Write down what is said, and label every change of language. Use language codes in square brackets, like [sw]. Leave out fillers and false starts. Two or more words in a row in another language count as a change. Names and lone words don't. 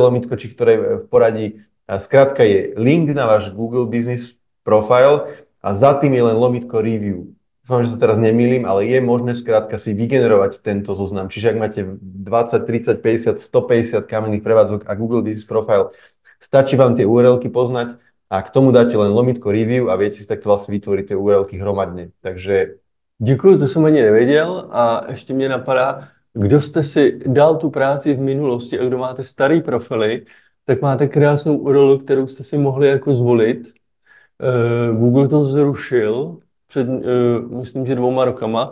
[sk] lomitko, či ktoré v poradí, skrátka je link na váš Google Business Profile a za tým je len lomitko review. Dúfam, že sa teraz nemýlim, ale je možné skrátka si vygenerovať tento zoznam. Čiže ak máte 20, 30, 50, 150 kamenných prevádzok a Google Business Profile, stačí vám tie URL-ky poznať a k tomu dáte len lomitko review a viete si takto vlastne vytvoriť tie URL-ky hromadne. Takže [cs] Děkuji, to jsem ani nevěděl a ještě mě napadá, kdo jste si dal tu práci v minulosti a kdo máte starý profily, tak máte krásnou URL, kterou jste si mohli jako zvolit. Google to zrušil před, myslím, že 2 rokama.